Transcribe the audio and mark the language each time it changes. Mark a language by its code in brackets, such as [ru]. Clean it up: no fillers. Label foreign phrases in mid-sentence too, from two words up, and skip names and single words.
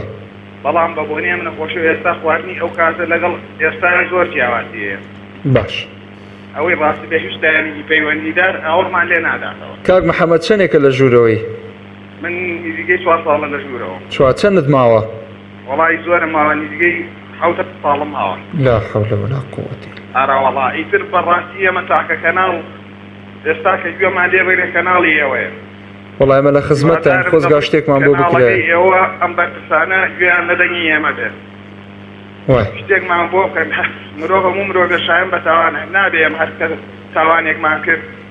[ckb] بەڵام بە بۆنێ من نەخۆشی ئێستا خواردنی ئەو کاتە لەگەڵ ئێستا زۆر جیاوازیەیە باش ئەوەی ڕاستی بەهێشتایانی پەیوەندیدار ئاوەڕمان لێ ناداتەوە کاک محەممەد چەندێکە لە ژوورەوەی من نزیگەی 4 ساڵە لە ژوورەوە چوار چەندت ماوە وەڵی زۆرم ماوە نزیگەی 7 ساڵم ماوە [ar] لا حول ولا قوة [ckb] ئارا وەڵا ئیتر بەڕاستی ئێمە تاکە کەناڵ ئێستا کە گوێمان لێ بگرێ کەناڵی ئێوەیە وڵای ئێمە لە خزمەتتان خۆزگا شتێکمان بۆ بکرێت ئێوە ئەم بەرپرسانە گوێیان نەدەنگی ئێمە بێت وای شتێکمان بۆ بکەن مرۆڤ هەموو مرۆڤ شایەن بە تاوانە نابێ ئەم هەر کەس تاوانێکمان کرد